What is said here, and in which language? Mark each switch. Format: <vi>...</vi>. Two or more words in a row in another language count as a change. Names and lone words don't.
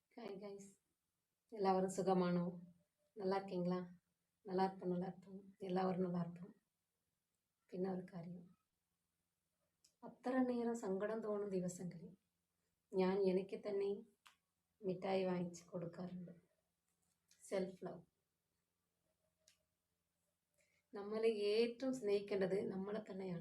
<en>hi guys,</en> <ta>எல்லாரும் சுகமானோ? நல்லா இருக்கீங்களா? நல்லா இருப்போம். എല്ലാവരും நல்லா இருப்போം.</ta> <ml>പിന്നെ ഒരു കാര്യം, അത്ര നേരം സങ്കടം തോന്നുന്ന ദിവസങ്ങളിൽ ഞാൻ എനിക്ക് തന്നെ മിഠായി വാങ്ങിച്ച് കൊടുക്കാറുണ്ട്.</ml> <en>self love.</en> <ml>നമ്മൾ ഏറ്റവും സ്നേഹിക്കേണ്ടത് നമ്മളെ തന്നെയാണ്.</ml>